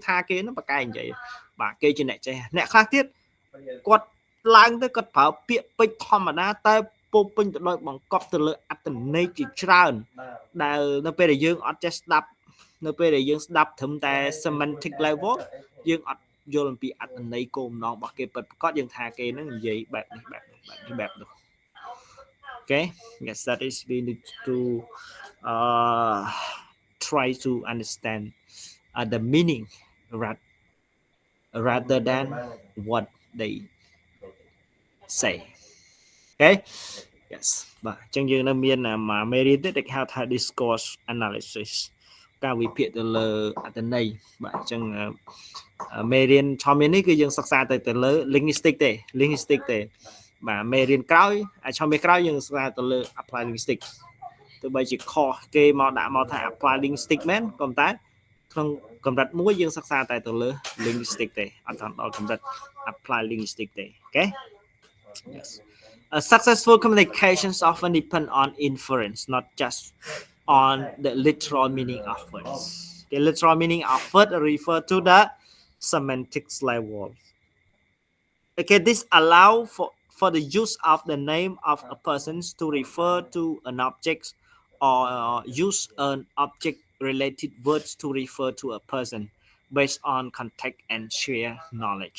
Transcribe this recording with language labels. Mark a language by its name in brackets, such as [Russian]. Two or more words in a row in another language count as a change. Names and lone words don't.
[Khmer] ថាគេនឹងបកកែនិយាយបាទគេជាអ្នកចេះអ្នកខ្លះទៀតគាត់ឡើងទៅគាត់ប្រើពាក្យពេចន៍ធម្ម តាតែពោពេញទៅដោយបង្កប់ទៅលើអត្ថន័យជាច្រើនដែលនៅពេលដែលយើងអត់ចេះស្ដាប់នៅពេលដែលយើងស្ដាប់ត្រឹមតែ [English] semantic level [Khmer] យើងអត់យល់អំពីអត្ថន័យគោលបំណងរបស់គេពិតប្រាកដយើងថាគេនឹងនិយាយបែបនេះបែបនោះ [English] Okay, yes, that is we need to try to understand the meaning rather than what they say. Okay, yes [Khmer] បាទអញ្ចឹងយើងនៅមានមេរៀនទៀតដែលហៅថា [English] discourse analysis [Khmer] ការវិភាគទៅលើអ ត្ថន័យបាទអញ្ចឹងមេរៀនឆមាសនេះគឺយើងសិក្សាទៅលើ linguistics ទេបាទមេរៀនក្រោយឆមាសក្រោយយើងសិក្សាទៅលើ [English] apply linguistics [Khmer] ទោះបីជាខុសគេមកដាក់មកថា [English] apply linguistics [Khmer] មែនប៉ុន្តែក្នុងកម្រិតមួយយើងសិក្សាតែទៅលើ linguistics ទេអត់ដល់កម្រិត [English] apply linguistics [Khmer] ទេ [English] Okay, yes. Successful communications often depend on inference, not just on the literal meaning of words. The literal meaning of word refer to the semantics level. Okay, this allow for the use of the name of a person to refer to an object or use an object related words to refer to a person based on context and share knowledge.